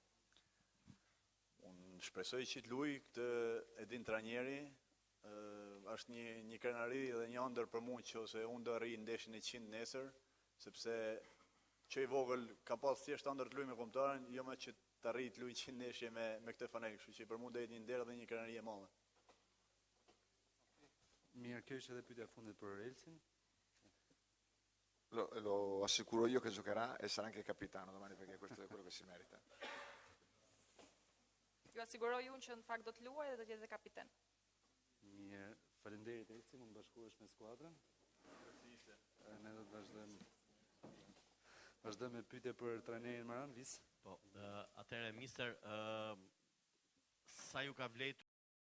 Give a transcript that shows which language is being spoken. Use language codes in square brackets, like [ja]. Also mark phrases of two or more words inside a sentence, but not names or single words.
[sq] Unë shpresoj që të luaj këtë e din trajneri, është një krenari dhe një ëndër për mua që unë do rri ndeshjen e 100 nesër, sepse që i vogël ka pas thjesht ëndër të luaj me kombëtarin, jo më që të arrijë të luaj 100 ndeshje me këtë fanel, kështu që për mua do jetë një nder dhe një krenari e madhe. Mirë, kjo ishte edhe pyetja e fundit për Elsin. [it] Lo assicuro io che giocherà e sarà anche capitano domani, perché questo è quello che si merita. [sq] Ju asiguroj unë që në fakt do të luaj dhe do të jetë kapiten. Mirë, faleminderit Elsi, mund të bashkohesh me skuadrën. Ne do të vazhdojmë me pyetje për trajnerin Maran Vis. Po, atëherë mister, sa ju ka vlejtur